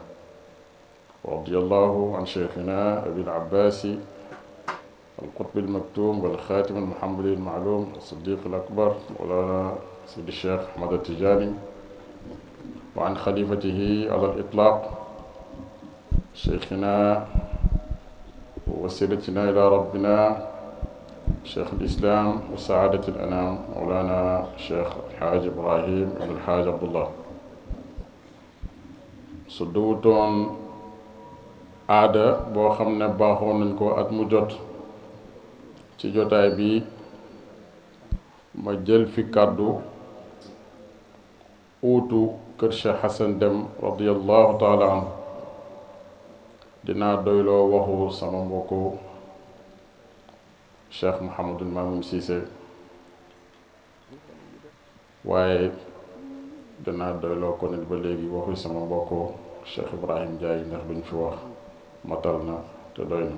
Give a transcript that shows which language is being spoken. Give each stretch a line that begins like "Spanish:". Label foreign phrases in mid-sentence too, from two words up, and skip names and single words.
Arabic: ورضي الله عن شيخنا أبي العباس القطب المكتوم والخاتم المحمد المعلوم الصديق الأكبر مولانا سيد الشيخ أحمد التجاني، وعن خليفته على الإطلاق شيخنا ووسيلتنا إلى ربنا شيخ الإسلام وسعادة الأنام مولانا الشيخ الحاج إبراهيم بن الحاج عبد الله.
Wolof: su duwutoon aada boo xam ne baaxoon nañ ko at mu jot ci jotaay bi ma jël fi kàddu uutu kër Cheikh Hassan Deme
Arabic: رضي الله تعالى عنه,
Wolof: dinaa doyloo waxu sama mbokku Cheikh Mouhamadul Mamoun Cissé, waaye dinaa doyloo ko nit ba léegi waxu sama mbokku Cheikh Ibrahim Ndiaye, ndax luñ fi wax matal na te doy na.